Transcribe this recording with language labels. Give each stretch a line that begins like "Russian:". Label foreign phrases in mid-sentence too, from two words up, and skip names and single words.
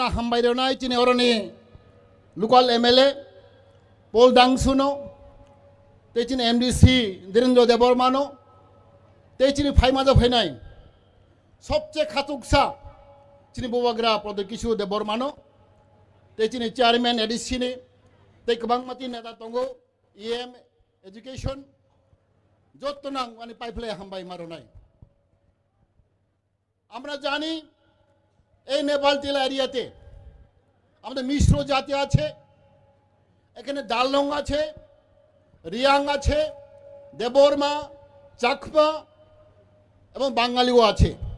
Kok Borok: हामबाय रनाय चिनी अरनि लोकल एमएलए पोल दांगसुनो ते चिनी एमडीसी धीरेन्द्र देबबर्मानो ते चिनी फाइमाजो फैनाय सबसे खातुकसा चिनी बुबाग्रा प्रदकिसु देबबर्मानो ते चिनी चेयरमैन एडीसी नि ते गोबांमाति नेता दंगो
English: EM education
Kok Borok: जत्तनां माने पाइपलाय हामबाय मारनाय
Bangla: আমরা জানি এই নেপাল টিলা এরিয়াতে আমাদের মিশ্র জাতি আছে এখানে ডাললং আছে, রিয়াং আছে, দেববর্মা, চাকমা এবং বাঙালিও আছে।